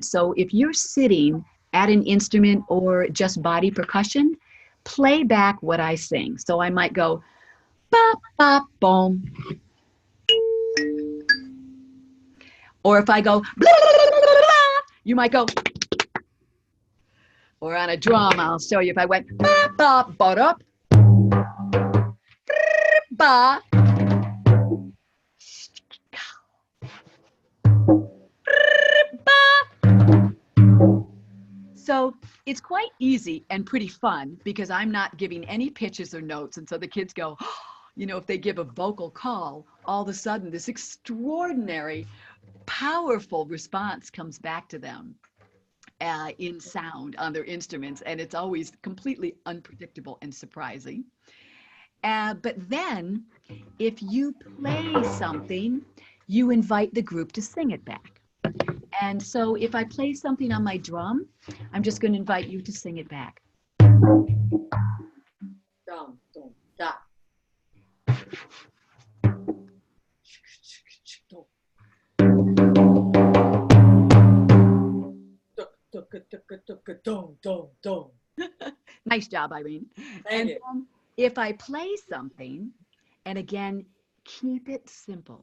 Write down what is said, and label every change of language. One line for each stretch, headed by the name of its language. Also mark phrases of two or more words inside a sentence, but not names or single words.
English: So if you're sitting at an instrument or just body percussion, play back what I sing. So I might go, ba, ba, boom. Or if I go, blah, blah, blah, blah, blah, you might go, or on a drum, I'll show you if I went, ba, ba, ba, up, ba, ba. So it's quite easy and pretty fun because I'm not giving any pitches or notes. And so the kids go, oh, you know, if they give a vocal call, all of a sudden this extraordinary, powerful response comes back to them in sound on their instruments. And it's always completely unpredictable and surprising. But then if you play something, you invite the group to sing it back. And so if I play something on my drum, I'm just going to invite you to sing it back. Dum, dum, da. Nice job, Irene. Thank you. If I play something, and again, keep it simple.